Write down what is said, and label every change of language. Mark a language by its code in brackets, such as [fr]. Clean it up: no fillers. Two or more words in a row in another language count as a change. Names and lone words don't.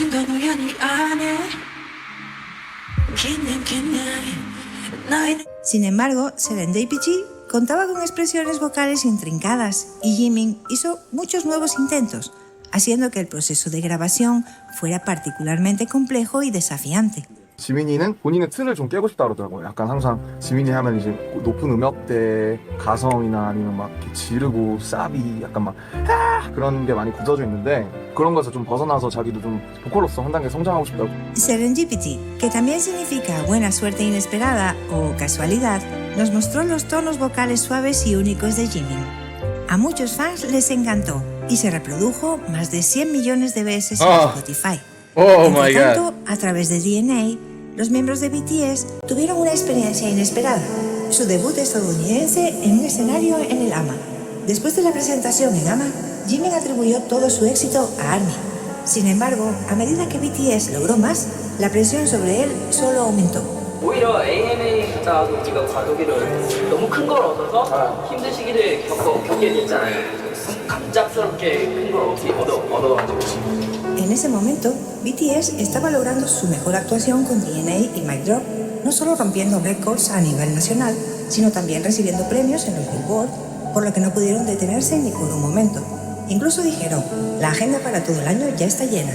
[es] Sin embargo, Serendipity contaba con expresiones vocales intrincadas y Jimin hizo muchos nuevos intentos, haciendo que el proceso de grabación fuera particularmente complejo y desafiante. [ko] 지민이는 본인의 틀을 좀 깨고 싶다 그러더라고요. 약간 항상 지민이 하면 이제 높은 음역대 가성이나 아니면 막 이렇게 지르고 사비 약간 막 그런 게 많이 굳어져 있는데 그런 것에서 좀 벗어나서 자기도 좀 보컬로서 한 단계 성장하고 싶다고. [es] Serendipity, que también significa buena suerte inesperada o casualidad, nos mostró los tonos vocales suaves y únicos de Jimin. A muchos fans les encantó y se reprodujo más de 100 millones de veces en Spotify. Entre tanto, a través de DNA, los miembros de BTS tuvieron una experiencia inesperada, su debut estadounidense en un escenario en el AMA. Después de la presentación en AMA, Jimin atribuyó todo su éxito a ARMY. Sin embargo, a medida que BTS logró más, la presión sobre él solo aumentó. [ko] 오히려 AMA 갔다 와서 우리가 과도기를 너무 큰 걸 얻어서 힘든 시기를 겪게 됐잖아요. 갑작스럽게 큰 걸 얻어가지고. [es] En ese momento, BTS estaba logrando su mejor actuación con DNA y Mic Drop, no solo rompiendo récords a nivel nacional, sino también recibiendo premios en los Billboard, por lo que no pudieron detenerse ni por un momento. Incluso dijeron, la agenda para todo el año ya está llena.